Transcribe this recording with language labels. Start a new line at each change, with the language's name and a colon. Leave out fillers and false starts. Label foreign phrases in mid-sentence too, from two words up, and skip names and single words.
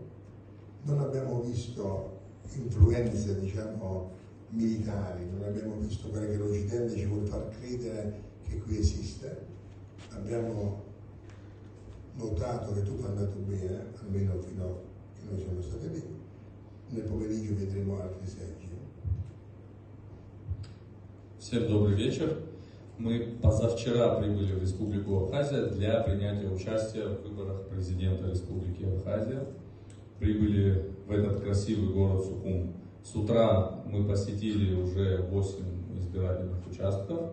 Italian: Non abbiamo visto influenze, diciamo, militari, non abbiamo visto quelle che l'Occidente ci vuole far credere che qui esiste. Abbiamo notato che tutto è andato bene, almeno fino a che noi siamo stati lì. Nel pomeriggio vedremo altri seggi.
Russian: Всем добрый вечер. Мы позавчера прибыли в Республику Абхазия для принятия участия в выборах президента Республики Абхазия. Прибыли в этот красивый город Сухум. С утра мы посетили уже 8 избирательных участков.